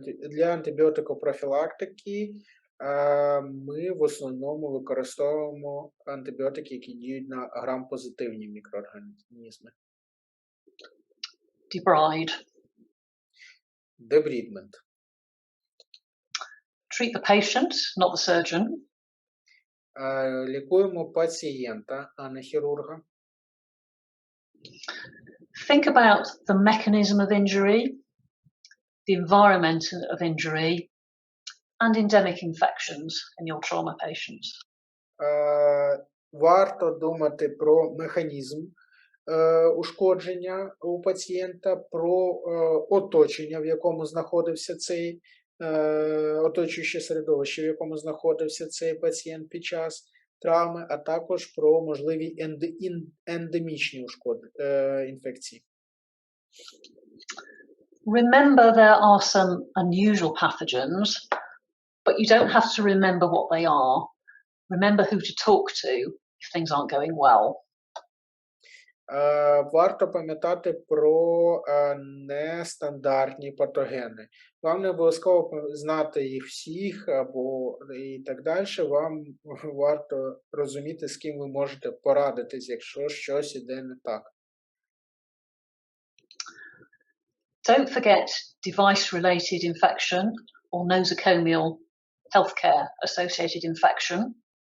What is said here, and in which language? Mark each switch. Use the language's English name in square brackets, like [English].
[Ukrainian] Для антибіотикопрофілактики ми в основному використовуємо антибіотики, які діють на грам-позитивні мікроорганізми. [English] Debride. [Ukrainian] Дебрідмент. [English] Treat the patient, not the surgeon. [Ukrainian] Лікуємо пацієнта, а не хірурга. [English] Think about the mechanism of injury, the environment of injury, and endemic infections in your trauma patients. [Ukrainian] Варто думати про механізм ушкодження у пацієнта, про оточення, в якому знаходився цей оточуюче середовище, в якому знаходився цей пацієнт під час травми, а також про можливі ендемічні інфекції. [English] Remember there are some unusual pathogens, but you don't have to remember what they are. Remember who to talk to if things aren't going well. [Ukrainian] Варто пам'ятати про нестандартні патогени. Вам не обов'язково знати їх всіх або і так далі. Вам варто розуміти, з ким ви можете порадитись, якщо щось іде не так. [English] Don't forget device-related infection or nosocomial healthcare associated infection.